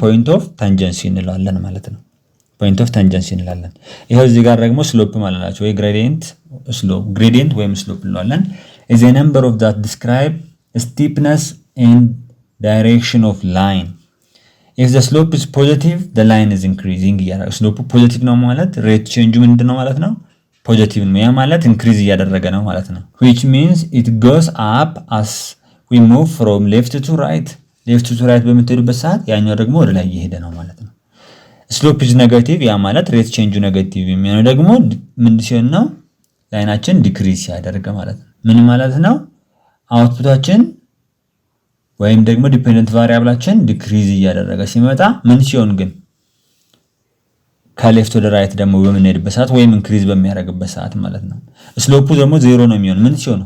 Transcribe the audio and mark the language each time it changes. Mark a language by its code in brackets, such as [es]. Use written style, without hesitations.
[am] ፖይንት ኦፍ ታንጀንሲ እንላለን ማለት ነው። ፖይንት ኦፍ ታንጀንሲ እንላለን። ይሄው እዚህ ጋር ደግሞ ስሎፕ ማለት ናቸው ወይ ግሬዲየንት ወይም ስሎፕ እንላለን። [en] is a number of that describe steepness and direction of line. if the slope is positive the line is increasing [am] እያደረገ ስሎፑ ፖዚቲቭ ነው ማለት ሬት ቼንጁ ምንድነው ማለት ነው? ፖዚቲቭ ነው። ያ ማለት ኢንክሪዝ እያደረገ ነው ማለት ነው። [en] which means it goes up as we move from left to right. left to right [am] በምትሄዱበት ሰዓት ያኛው ደግሞ ወደ ላይ እየሄደ ነው ማለት ነው። [en] slope is negative [am] ያ ማለት ሬት ቼንጁ ኔጌቲቭ የሚሆነው ደግሞ ምን ሲሆን ነው? ላይናችን ዲክሪዝ ሲያደርግ ማለት ነው። ምን ማለት ነው? አውትፑታችን ወይም ደግሞ ዲፔንደንት ቫሪያብላችን ዲክሪዝ እያደረገ ሲመጣ ምን ሲሆን ግን ከሌፍት ወደ ራይት ደግሞ በምንሄድበት ሰዓት ወይም ኢንክሪዝ በሚያደርግበት ሰዓት ማለት ነው። ስሎፑ ደግሞ 0 ነው የሚሆን ምን ሲሆን?